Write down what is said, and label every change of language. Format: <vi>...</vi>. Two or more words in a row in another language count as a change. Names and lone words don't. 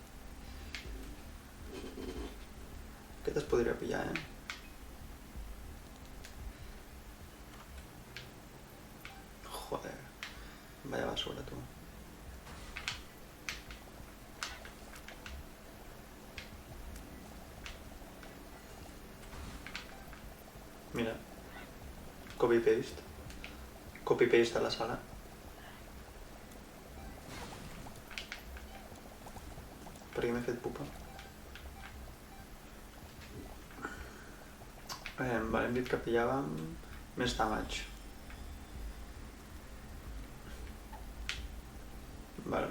<ca>Aquest es podria pillar,</ca> <es>Joder, vaya basura, tu. Mira, copy-paste.</es> <ca>Copy-paste a la sala. Per què m'he fet pupa? Vale, hem dit que pillàvem més damage. Vale.</ca>